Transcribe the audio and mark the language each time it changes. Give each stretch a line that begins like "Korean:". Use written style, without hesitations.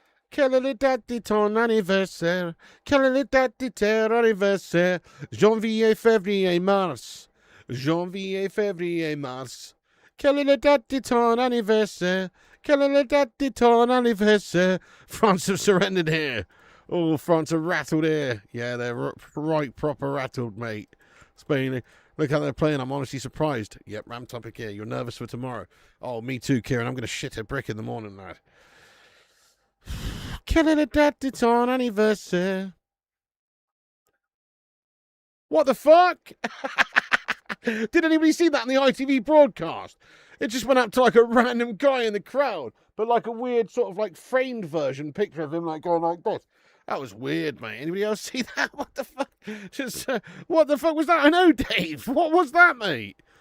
French: Quelle est la date de ton anniversaire? Quelle est la date de ton anniversaire? Janvier, février, mars. Janvier, février, mars. Quelle est la date de ton anniversaire? Quelle est la date de ton anniversaire?
English: France have surrendered here. Oh, France are rattled here. Yeah, they're right proper rattled, mate. Spain, look how they're playing. I'm honestly surprised. Yep, Ram topic here. You're nervous for tomorrow. Oh, me too, Kieran. I'm going to shit a brick in the morning, lad.
French: Quelle est la date de ton anniversaire?
English: What the fuck? Did anybody see that in the ITV broadcast? It just went up to like a random guy in the crowd, but like a weird sort of like framed version picture of him like going like this. That was weird, mate. Anybody else see that? What the fuck? Just what the fuck was that? I know, Dave. What was that, mate?